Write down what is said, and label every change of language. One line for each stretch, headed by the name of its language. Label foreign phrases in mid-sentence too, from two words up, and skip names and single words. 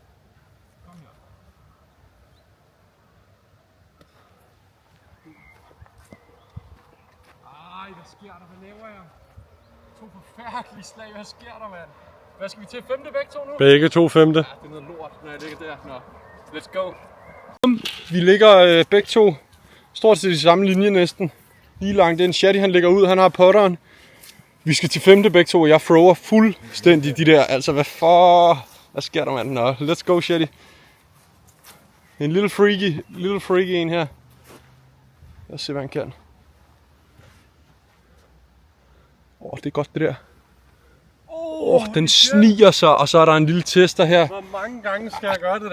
Danish: Kom her. Hvad sker der? Hvad laver jeg? 2 forfærdelige slag. Hvad sker der, mand? Hvad skal vi til? 5. begge to nu? Begge 2 femte. Ja, det er noget lort, når jeg ligger der. Nå,
English: let's go.
Danish: Vi ligger begge to stort set i samme linje næsten. Lige langt ind. Shadi, han ligger ud, han har putteren. Vi skal til 5. begge to, og jeg thrower fuldstændig de der. Altså, hvad sker der, mand? Nå,
English: let's go, Shadi.
Danish: En lille freaky en her. Lad os se, hvad han kan. Det er godt, det der. Den sniger sig, og så er der en lille tester her. Hvor mange gange skal jeg gøre det der?